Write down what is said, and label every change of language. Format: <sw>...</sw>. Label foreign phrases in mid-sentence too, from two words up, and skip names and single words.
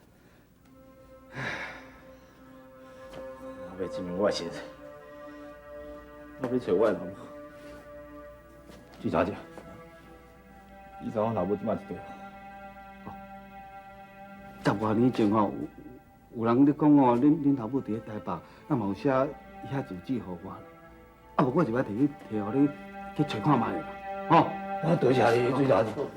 <nan>我要证明我的身世，我要找我的老母。朱小姐，你知我老母即摆伫倒？ 10多年前吼，有人咧讲哦，恁老母伫咧台北，啊嘛有写伊遐住址互我，啊无我就要摕互你去找看卖啦，吼。我多谢你，朱小姐。</nan>